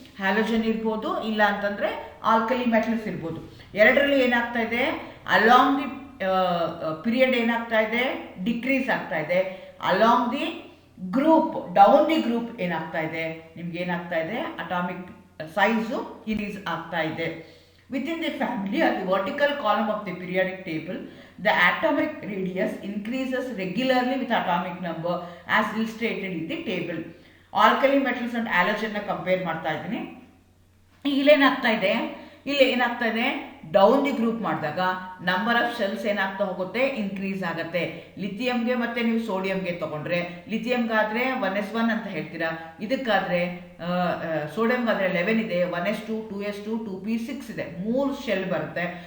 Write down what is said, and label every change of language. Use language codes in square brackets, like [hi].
[kn] Halogen ಇರ್ಬೋದು, ಇಲ್ಲ ಅಂತಂದರೆ ಆಲ್ಕಲಿ ಮೆಟಲ್ಸ್ ಇರ್ಬೋದು. ಎರಡರಲ್ಲಿ ಏನಾಗ್ತಾ ಇದೆ, ಅಲಾಂಗ್ ದಿ ಪೀರಿಯಡ್ ಏನಾಗ್ತಾ ಇದೆ, ಡಿಕ್ರೀಸ್ ಆಗ್ತಾ ಇದೆ. Along the group, down the group ಏನಾಗ್ತಾ ಇದೆ, ನಿಮ್ಗೆ ಏನಾಗ್ತಾ ಇದೆ, ಅಟಾಮಿಕ್ ಸೈಜು ಇನ್ಕ್ರೀಸ್ ಆಗ್ತಾ ಇದೆ. [en] Within the family or the vertical column of the periodic table, the atomic radius increases regularly with atomic number as illustrated in the table. Alkali metals and halogen [kn] compare ಮಾಡ್ತಾ ಇದ್ದೀನಿ. ಇಲ್ಲೇನಾಗ್ತಾ ಇದೆ, ಇಲ್ಲಿ ಏನಾಗ್ತಾ ಇದೆ, down the group ಮಾಡಿದಾಗ number of shells ಏನಾಗ್ತಾ ಹೋಗುತ್ತೆ, increase ಆಗುತ್ತೆ. ಲಿಥಿಯಂಗೆ ಮತ್ತೆ ನೀವು ಸೋಡಿಯಂಗೆ ತಗೊಂಡ್ರೆ, ಲಿಥಿಯಂಗಾದ್ರೆ 1s1 ಅಂತ ಹೇಳ್ತೀರಾ, ಇದಕ್ಕಾದ್ರೆ ಸೋಡಿಯಂಗಾದ್ರೆ 11 ಇದೆ, 1s2, 2s2, 2p6 ಇದೆ, 3 ಶೆಲ್ ಬರುತ್ತೆ.